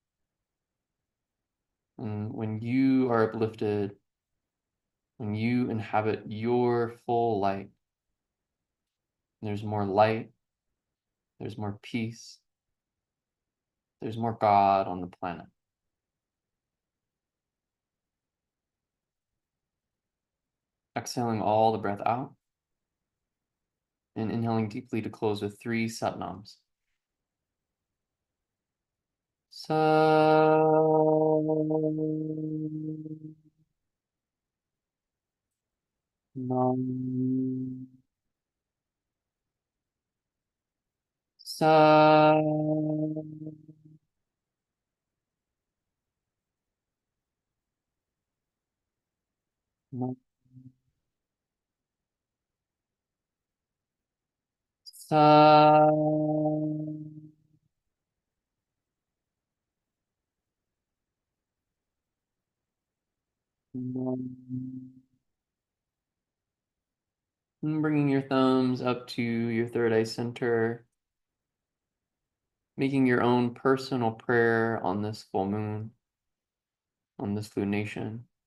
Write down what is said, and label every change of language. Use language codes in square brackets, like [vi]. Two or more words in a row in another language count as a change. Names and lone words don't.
[en] And when you are uplifted, when you inhabit your full light, there's more light, there's more peace, there's more God on the planet. Exhaling all the breath out and inhaling deeply to close with 3 satnams. [pa] Sa nam sa nam sa nam. [en] And bringing your thumbs up to your third eye center, making your own personal prayer on this full moon, on this lunation.